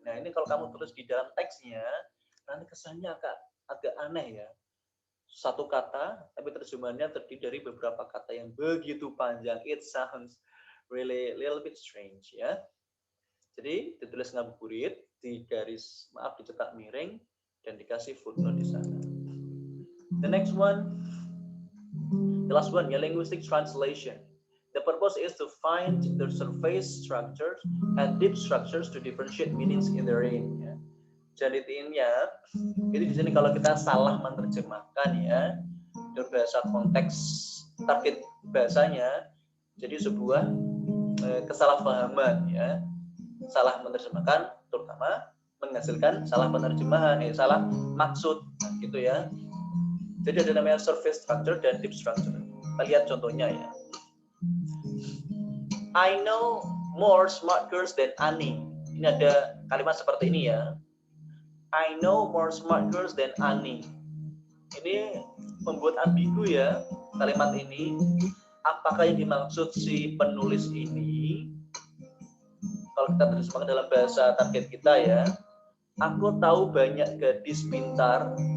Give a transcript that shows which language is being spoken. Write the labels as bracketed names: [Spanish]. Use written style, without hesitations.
[Indonesian] Nah ini kalau kamu tulis di dalam teksnya nanti kesannya agak aneh ya, satu kata tapi terjemahannya terdiri dari beberapa kata yang begitu panjang. [English] It sounds really little bit strange ya. [Indonesian] Jadi ditulis ngabuburit, dicetak miring dan dikasih footnote di sana. [English] The next one, the last one, ya, linguistic translation. The purpose is to find the surface structures and deep structures to differentiate meanings in the range. [Indonesian] Ya. Jadi intinya, itu di sini kalau kita salah menerjemahkan ya, dari bahasa konteks target bahasanya, jadi sebuah kesalahpahaman ya, salah menerjemahkan, terutama menghasilkan salah penerjemahan, salah maksud, gitu ya. Jadi ada namanya surface structure dan deep structure. Kita lihat contohnya ya. [English] I know more smart girls than Annie. [Indonesian] Ini ada kalimat seperti ini ya. [English] I know more smart girls than Annie. [Indonesian] Ini membuat ambigu ya kalimat ini. Apakah yang dimaksud si penulis ini? Kalau kita terjemahkan dalam bahasa target kita ya. Aku tahu banyak gadis pintar.